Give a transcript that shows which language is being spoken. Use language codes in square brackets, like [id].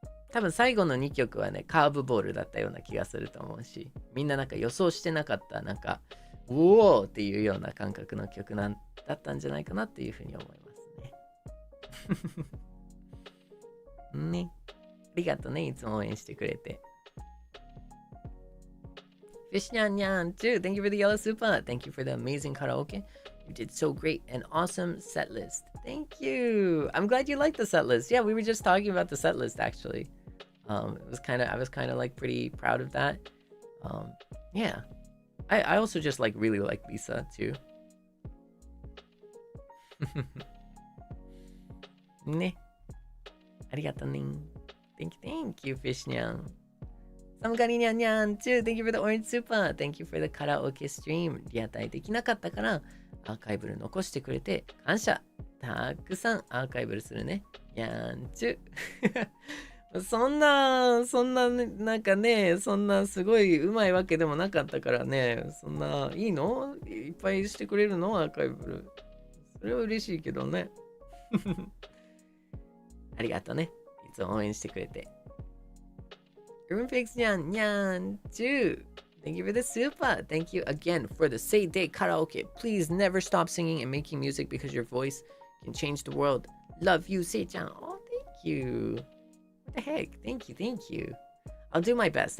[ja] 多分最後の2曲はね、カーブボールだったような気がすると思うし、みんななんか予想してなかった、なんか、うおーっていうような感覚の曲だったんじゃないかなっていう風に思いますね。ね。ありがとうね、いつも応援してくれて。 [en] Fishnyan Nyan too. Thank you for the yellow super. Thank you for the amazing karaoke. You did so great. An awesome set list. Thank you. I'm glad you liked the set list. Yeah, we were just talking about the set list actually. I was kind of like pretty proud of that. Yeah. I also just like really like Lisa too. [ja] ね。ありがとうね。 [en] Thank you, Fishnyan. Samgari Nyan Nyan too. Thank you for the orange super. Thank you for the karaoke stream. [ja] リアタイできなかったからアーカイブル残してくれて感謝。たくさんアーカイブルするね。やんちゅ。そんな、なんかね、そんなすごいうまいわけでもなかったからね、そんないいのいっぱいしてくれるのアーカイブル。それは嬉しいけどね。ありがとうね。いつも応援してくれて。 [en] Urban Pigs Nyan Nyan too. Thank you for the super. Thank you again for the Seibe karaoke. Please never stop singing and making music because your voice can change the world. Love you, Sei-chan. Oh, thank you. What the heck? Thank you. I'll do my best.